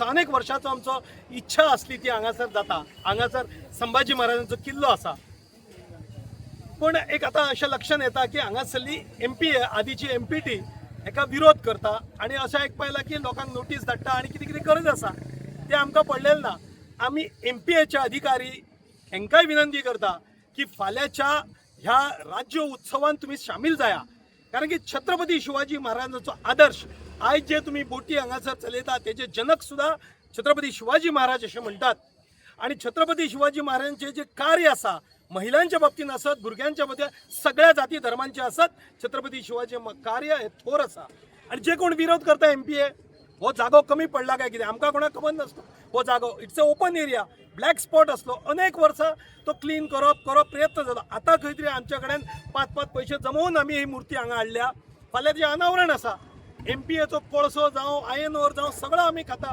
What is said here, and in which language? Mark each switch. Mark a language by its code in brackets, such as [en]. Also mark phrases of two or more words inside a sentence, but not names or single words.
[kok] अनेक वर्षाचो आमचो इच्छा आसली ती हांगासर जाता। हांगासर संभाजी महाराजांचो किल्लो आसा, पूण एक आतां अशें लक्षांत येता की हांगासरली MPA, आदींची MPT हेका विरोध करता आनी अशें आयकपा येयलां की लोकांक नोटीस धाडटा आनी कितें कितें गरज आसा तें आमकां पडलेलें ना। आमी MPAचे अधिकारी हेंकाय विनंती करता की फाल्यांच्या ह्या राज्य उत्सवान तुमी शामील जाया, कारण की छत्रपती शिवाजी महाराजांचो आदर्श आयज जे तुम्ही बोटी हांगासर चलयतात तेजे जनक सुद्धा छत्रपती शिवाजी महाराज अशें म्हणटात। आणि छत्रपती शिवाजी महाराजांचे जे कार्य आसा महिलांच्या बाबतीत असत, भुरग्यांच्या बाबतीत सगळ्या जाती धर्मांचे असत छत्रपती शिवाजी कार्य हे थोर असा. आणि जे कोण विरोध करता MPA हो जागो कमी पडला काय कितें आमकां कोणाक खबर नासलो. हो जागो [en] it's a open area, black spot [kok] असलो, अनेक वर्सां तो क्लीन करप प्रयत्न जाता. आतां खंय तरी आमच्या कडेन 5 पैसे जमवून आमी ही मुर्ती हांगा हाडल्या. फाल्यां तेजें अनावरण आसा. MPAचो कोळसो जावं [en] iron ore [kok] जावं सगळं आमी खाता.